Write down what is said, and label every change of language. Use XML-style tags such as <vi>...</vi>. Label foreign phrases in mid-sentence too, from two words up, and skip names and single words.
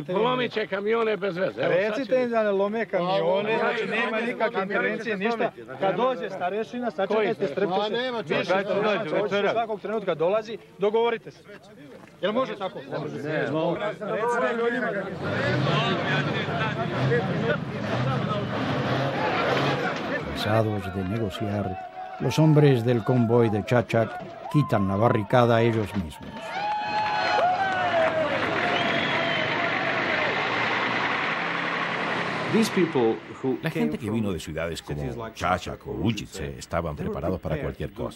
<sr>polomit će kamione bez veze. Recite im da ne lome kamione, znači nema nikakve intervencije, ništa. Kad dođe starešina, sačekajte, strpite se. Više starešina svakog trenutka dolazi, dogovorite se. Jel može tako? Ne. Recite ljudima.</sr> <es>Cansados de negociar, los hombres del convoy de Chachac quitan la barricada a ellos mismos. La gente que vino de ciudades como Chachac o Ujice estaban preparados para cualquier cosa.</es>